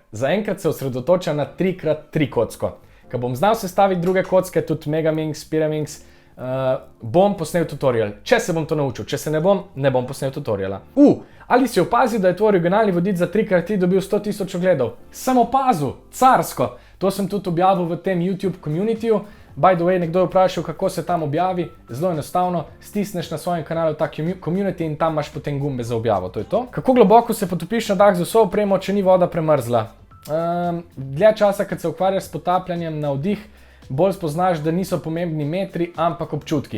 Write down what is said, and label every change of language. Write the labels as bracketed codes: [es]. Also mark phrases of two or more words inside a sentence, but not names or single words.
[sl] Zaenkrat se osredotočam na 3x3 kocko. Ko bom znal sestaviti druge kocke, tudi Megaminx, Pyraminx, bom posnel tutorial. Če se bom to naučil, če se ne bom posnel tutoriala. Ali si opazil, da je tvoj originalni vodič za 3x3 dobil 100 000 ogledov? Sem opazil, carsko! To sem tudi objavil v tem YouTube communityju. [en] By the way, [sl] nekdo je vprašal, kako se tam objavi. Zelo enostavno, stisneš na svojem kanalu ta community in tam imaš potem gumbe za objavo. To je to. Kako globoko se potopiš na dah z vso opremo, če ni voda premrzla? Dlje časa, kad se ukvarjaš s potapljanjem na vdih, bolj spoznaš, da niso pomembni metri, ampak občutki.